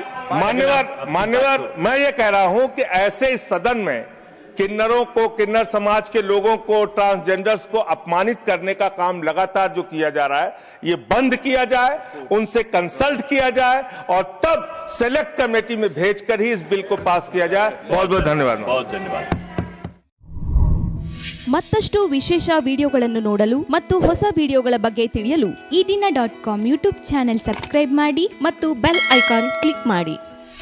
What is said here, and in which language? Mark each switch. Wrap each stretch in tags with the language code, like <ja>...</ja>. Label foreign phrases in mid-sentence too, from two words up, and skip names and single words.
<hi>मान्यवर, मैं ये कह रहा हूं कि ऐसे इस सदन में किन्नरों को, किन्नर समाज के लोगों को, ट्रांसजेंडर्स को अपमानित करने का काम लगातार जो किया जा रहा है, ये बंद किया जाए, उनसे कंसल्ट किया जाए और तब</hi> <en>select committee</en> <hi>में भेजकर ही इस बिल को पास किया जाए। बहुत बहुत धन्यवाद। बहुत धन्यवाद।</hi> <kn>ಮತ್ತಷ್ಟು ವಿಶೇಷ ವಿಡಿಯೋಗಳನ್ನು ನೋಡಲು ಮತ್ತು ಹೊಸ ವಿಡಿಯೋಗಳ ಬಗ್ಗೆ ತಿಳಿಯಲು EDina.com</kn> <en>YouTube channel subscribe</en> <kn>ಮಾಡಿ ಮತ್ತು</kn> <en>bell icon click</en> <kn>ಮಾಡಿ.</kn>